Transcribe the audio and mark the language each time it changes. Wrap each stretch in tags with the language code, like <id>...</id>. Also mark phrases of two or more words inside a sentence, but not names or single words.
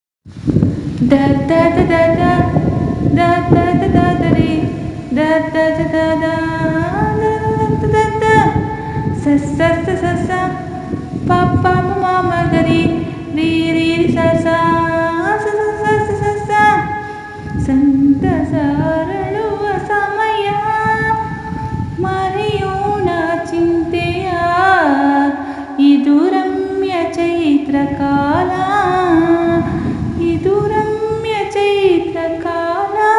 <kn>da da da da da da da da da da re da da da da da da da da sa sa sa sa sa pa pa ma ma ma ga re re re sa sa sa sa sa sa sa sa ಸಂತಸ ಅರಳುವ ಸಮಯ ಮರೆಯೋಣ ಚಿಂತೆಯ ಇದು ರಮ್ಯ ಚೈತ್ರ ಕಾಲ ಇದು ರಮ್ಯ ಚೈತ್ರ ಕಾಲ</kn>